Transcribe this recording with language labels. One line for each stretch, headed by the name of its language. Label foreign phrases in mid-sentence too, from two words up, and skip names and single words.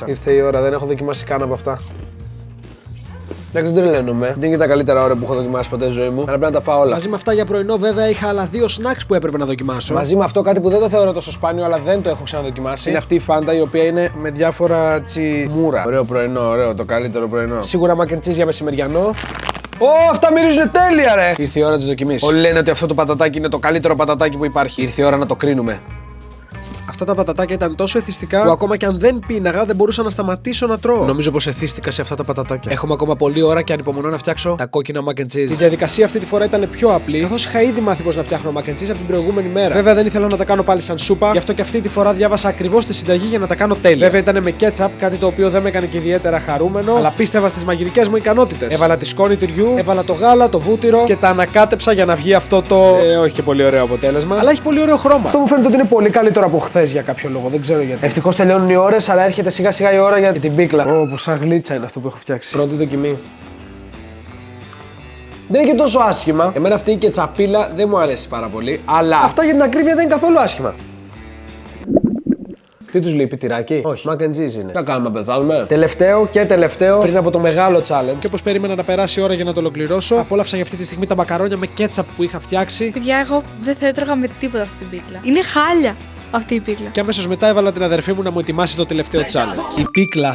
Greek: Ήρθε η ώρα, δεν έχω δοκιμάσει καν από αυτά. Εντάξει, δεν τρελαίνομαι. Δεν είναι και τα καλύτερα ώρα που έχω δοκιμάσει ποτέ στη ζωή μου. Αλλά πρέπει να τα φάω όλα. Μαζί με αυτά για πρωινό, βέβαια, είχα άλλα 2 snacks που έπρεπε να δοκιμάσω. Μαζί με αυτό κάτι που δεν το θεωρώ τόσο σπάνιο, αλλά δεν το έχω ξαναδοκιμάσει. Είναι αυτή η Fanta η οποία είναι με διάφορα τσιμούρα. Ωραίο πρωινό, ωραίο, το καλύτερο πρωινό. Σίγουρα
English: mac and cheese
Greek: για μεσημεριανό. Αυτά μυρίζουν τέλεια, ρε! Ήρθε η ώρα της δοκιμής. Όλοι λένε ότι αυτό το πατατάκι είναι το καλύτερο πατατάκι που υπάρχει. Ήρθε η ώρα να το κρίνουμε. Αυτά τα πατατάκια ήταν τόσο εθιστικά που ακόμα και αν δεν πίναγα δεν μπορούσα να σταματήσω να τρώω. Νομίζω πως εθίστηκα σε αυτά τα πατατάκια. Έχουμε ακόμα πολλή ώρα και ανυπομονώ να φτιάξω τα κόκκινα
English: mac and cheese.
Greek: Η διαδικασία αυτή τη φορά ήταν πιο απλή, καθώς είχα ήδη μάθει πως να φτιάχνω
English: mac and cheese
Greek: από την προηγούμενη μέρα. Βέβαια δεν ήθελα να τα κάνω πάλι σαν σούπα, γι' αυτό και αυτή τη φορά διάβασα ακριβώς τη συνταγή για να τα κάνω τέλεια. Βέβαια ήταν με ketchup, κάτι το οποίο δεν με έκανε και ιδιαίτερα χαρούμενο, αλλά πίστευα στις μαγειρικές μου ικανότητες. Έβαλα τη σκόνη τυριού, έβαλα το γάλα, το βούτυρο και τα ανακάτεψα για να βγει αυτό το. Όχι και πολύ ωραίο αποτέλεσμα, αλλά έχει πολύ ωραίο χρώμα. Αυτό μου φαίνεται ότι είναι πολύ καλύτερο από χθες για κάποιο λόγο. Δεν ξέρω γιατί. Ευτυχώς τελειώνουν οι ώρες, αλλά έρχεται σιγά σιγά η ώρα για την πίκλα. Όπως σαν γλίτσα είναι αυτό που έχω φτιάξει. Πρώτη δοκιμή. Δεν είναι και τόσο άσχημα. Εμένα αυτή η κετσαπίλα δεν μου αρέσει πάρα πολύ. Αλλά αυτά για την ακρίβεια δεν είναι καθόλου άσχημα. Τι τους λείπει, τυράκι? Όχι.
English: Mac and cheese
Greek: είναι. Τι κάνουμε, πεθάνουμε? Τελευταίο και τελευταίο πριν από το μεγάλο challenge. Και όπως περίμενα να περάσει η ώρα για να το ολοκληρώσω, απόλαυσα για αυτή τη στιγμή τα μακαρόνια με κέτσαπ που είχα φτιάξει. Παιδιά, εγώ δεν θα έτρωγα με τίποτα αυτή την πίκλα. Είναι χάλια αυτή η πίκλα. Και αμέσως μετά έβαλα την αδερφή μου να μου ετοιμάσει το τελευταίο challenge. Η πίκλα.